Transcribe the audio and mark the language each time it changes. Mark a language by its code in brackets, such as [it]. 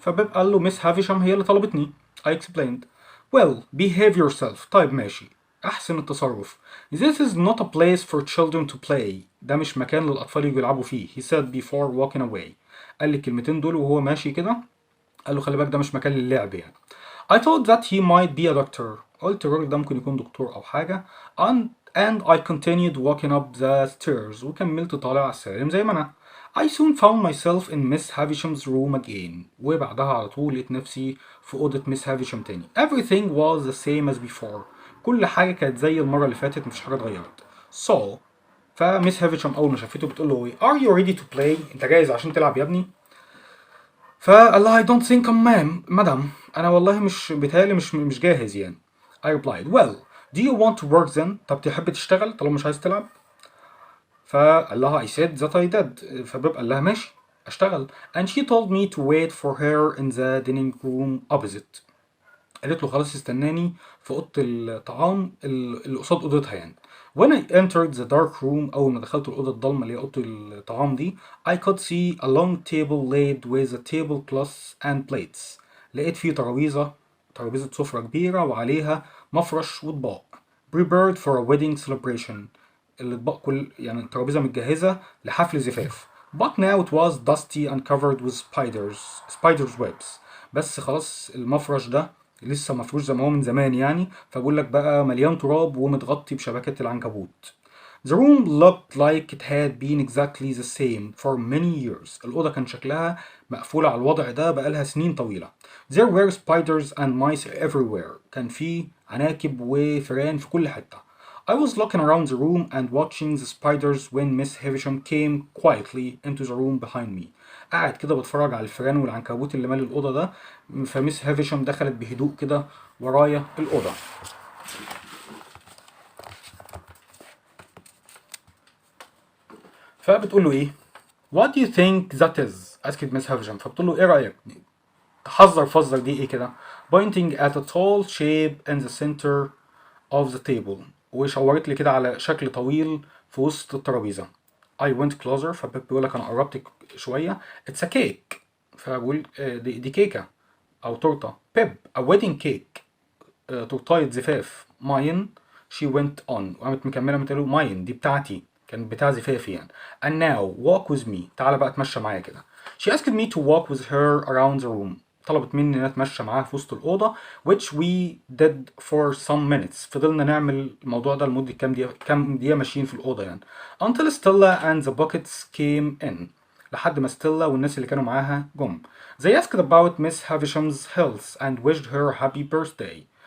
[ar] فبيب قال له Miss Havisham هي اللي طلبتني. [en] I explained. Well, behave yourself. [ar] طيب ماشي. أحسن التصرف. [en] This is not a place for children to play. [ar] ده مش مكان للأطفال يجوا يلعبوا فيه. [en] He said before walking away. [ar] قال لي الكلمتين دول وهو ماشي كده. قال له خلي بالك ده مش مكان للعب يعني. [en] I thought that he might be a doctor. [ar] قلت الراجل ده ممكن يكون دكتور أو حاجة. [en] And I continued walking up the stairs. [ar] وكملت طالع على السلالم زي ما أنا. [en] I soon found myself in Miss Havisham's room again. [ar] وبعدها على طول لقيت نفسي في أوضة Miss Havisham تاني. [en] Everything was the same as before. [ar] كل حاجة كانت زي المرة اللي فاتت، مفيش حاجة اتغيرت. So فميس هافيشام أول ما شافته بتقول له إيه؟ [en] Are you ready to play؟ [ar] أنت جاهز عشان تلعب يا ابني؟ فقال لها [en] I don't think [ar] مدام أنا والله مش بيتهيألي مش جاهز يعني. [en] I replied well do you want to work then؟ [ar] طب تحب تشتغل طالما مش عايز تلعب؟ فقال لها [en] I said that I did. [ar] فبيب قال لها ماشي اشتغل. [en] And she told me to wait for her in the dining room opposite. [ar] قالت له خلاص استناني في اوضه الطعام اللي قصاد اوضتها يعني. [en] When I entered the dark room [ar] أول ما دخلت الأوضة الضلمة اللي هي أوضة الطعام دي [en] I could see a long table laid with a tablecloth and plates. [ar] لقيت فيه ترابيزة سفرة كبيرة وعليها مفرش وأطباق. [en] Prepared for a wedding celebration. [ar] الأطباق يعني الترابيزة متجهزة لحفل زفاف. [en] But now it was dusty and covered with spiders webs. [ar] بس خلاص المفرش ده لسه مفروش زي ما هو من زمان يعني، فبقول لك بقى مليان تراب ومتغطي بشبكات العنكبوت. [en] The room looked like it had been exactly the same for many years. [ar] الأوضة كان شكلها مقفولة على الوضع ده بقالها سنين طويلة. [en] There were spiders and mice everywhere. [ar] كان في عناكب وفئران في كل حتة. [en] I was looking around the room and watching the spiders when Miss Havisham came quietly into the room behind me. [ar] قاعد كده بتفرج على الفئران والعنكبوت اللي مالي الأوضة ده. فميس هافيشام دخلت بهدوء كده ورايا الأوضة. فبتقول له إيه؟ [en] What do you think that is؟ asked Miss Havisham. [ar] فبتقول له إيه رأيك؟ تحذر فزر دي إيه كده؟ [en] Pointing at a tall shape in the center of the table. [ar] وشاورت لي كده على شكل طويل في وسط الترابيزة. [en] I went closer. [ar] فبيقول لك أنا قربت شوية. [en] It's a cake. [ar] فبقول دي كيكة أو تورتة. [en] بيب a wedding cake. [ar] تورتاية زفاف. mine. she went on. وقامت مكملة بتقول mine دي بتاعتي، كانت بتاع زفافي يعني. [en] and now walk with me. [ar] تعالى بقى اتمشى معايا كده. [en] she asked me to walk with her around the room. [ar] طلبت مني ان انا اتمشى معاها في وسط الأوضة. [en] which we did for some minutes. [ar] فضلنا نعمل الموضوع ده لمدة كام دقيقة ماشيين في الأوضة يعني. [en] until Stella and the buckets came in. [ar] لحد ما ستيلا والناس اللي كانوا معاها جم. [en] They asked about Miss Havisham's health and wished her a happy birthday.